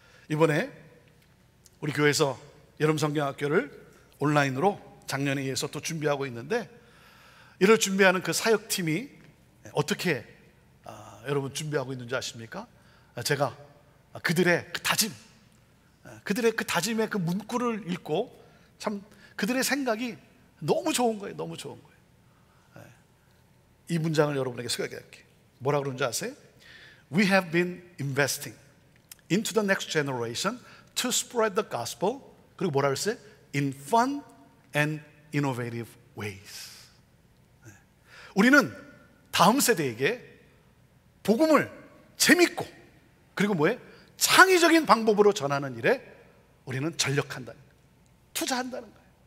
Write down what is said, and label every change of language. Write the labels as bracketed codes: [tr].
[ko] 이번에 우리 교회에서 여름 성경학교를 온라인으로 작년에 이어서 또 준비하고 있는데, 이를 준비하는 그 사역팀이 어떻게 여러분 준비하고 있는지 아십니까? 제가 그들의 그 다짐, 그들의 그 다짐의 그 문구를 읽고 참 그들의 생각이 너무 좋은 거예요. 너무 좋은 거예요. 이 문장을 여러분에게 소개할게요. 뭐라 그러는지 아세요? [en] We have been investing into the next generation to spread the gospel. [ko] 그리고 뭐라 그랬어요? [en] In fun and innovative ways. [ko] 우리는 다음 세대에게 복음을 재밌고 그리고 뭐예요? 창의적인 방법으로 전하는 일에 우리는 전력한다는 거예요. 투자한다는 거예요.